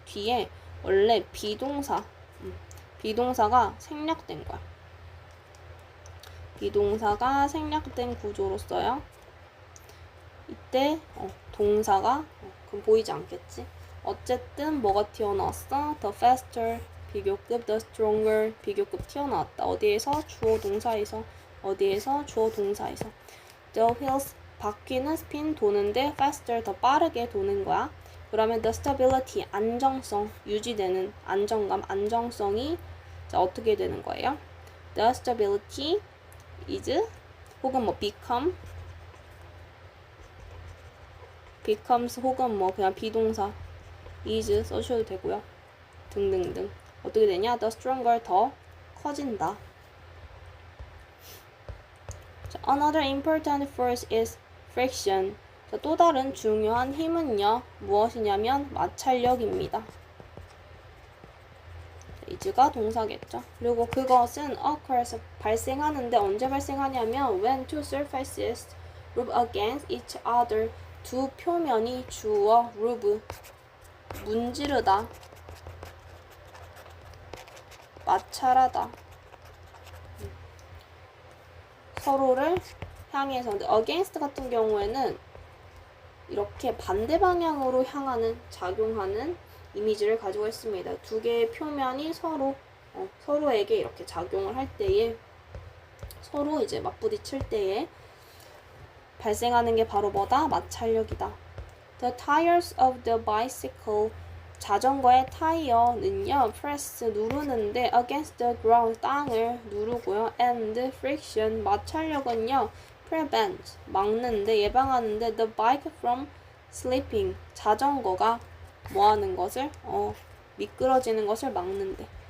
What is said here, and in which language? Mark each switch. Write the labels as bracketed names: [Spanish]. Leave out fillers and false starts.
[Korean] 뒤에 원래 비동사가 생략된 거야. 비동사가 생략된 구조로써요. 이때 동사가 그럼 보이지 않겠지? 어쨌든 뭐가 튀어나왔어? [English] The faster 비교급, the stronger [Korean] 비교급 튀어나왔다. 어디에서? 주어 동사에서. 어디에서? 주어 동사에서. [English] The wheels [Korean] 바퀴는 spin 도는데 faster 더 빠르게 도는 거야. 그러면 [English] the stability [Korean] 안정성, 유지되는 안정감, 안정성이 자, 어떻게 되는 거예요? [English] The stability is [Korean] 혹은 뭐 becomes 혹은 뭐 그냥 비동사 is 써주셔도 되고요. 등등등. 어떻게 되냐? The stronger 더 커진다. [English] 자, another important force is friction. [Korean] 자, 또 다른 중요한 힘은요. 무엇이냐면 마찰력입니다. is가 동사겠죠. 그리고 그것은 [English] occurs [Korean] 발생하는데 언제 발생하냐면 [English] when two surfaces rub against each other. [Korean] 두 표면이 주어 rub 문지르다, 마찰하다, 서로를 향해서. 근데 against 같은 경우에는 이렇게 반대 방향으로 향하는, 작용하는 이미지를 가지고 있습니다. 두 개의 표면이 서로에게 이렇게 작용을 할 때에, 서로 이제 맞부딪힐 때에 발생하는 게 바로 뭐다? 마찰력이다. [English] The tires of the bicycle. [Korean] 자전거의 타이어는요, press 누르는데 [English] against the ground [Korean] 땅을 누르고요. and friction 마찰력은요, prevent 막는데 예방하는데 [English] the bike from slipping [Korean] 자전거가 뭐 하는 것을 미끄러지는 것을 막는데.